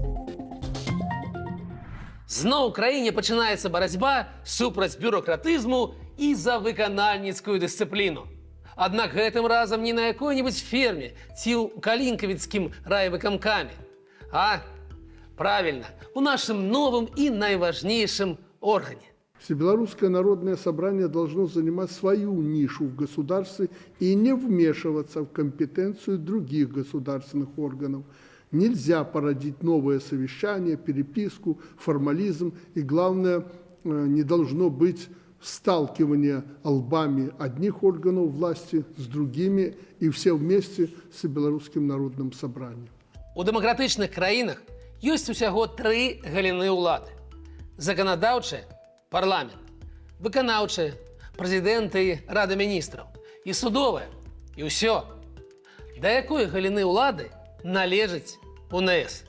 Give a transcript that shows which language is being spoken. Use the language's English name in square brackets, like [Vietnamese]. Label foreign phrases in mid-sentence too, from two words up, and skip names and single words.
[Belarusian] Зноў у краіне пачынаецца барацьба супраць бюрократызму і за выканальніцкую дысцыпліну. Аднак гэтым разам не на якой-небудзь ферме ці ў калінкавіцкім райвыканкаме, а, правильно, у нашым новым і найважнейшым органе. [Russian] Всебелорусское народное собрание должно занимать свою нишу в государстве и не вмешиваться в компетенцию других государственных органов. Нельзя породить новое совещание, переписку, формализм и, главное, не должно быть сталкивание лбами одних органов власти с другими и все вместе с белорусским народным собранием. [Belarusian] У дэмакратычных краінах ёсць усяго 3 галіны ўлады. Заканадаўчая – парламент, выканаўчая – прэзідэнт і рада міністраў, і судовая – і ўсё. Да якой галіны ўлады належыць УНС?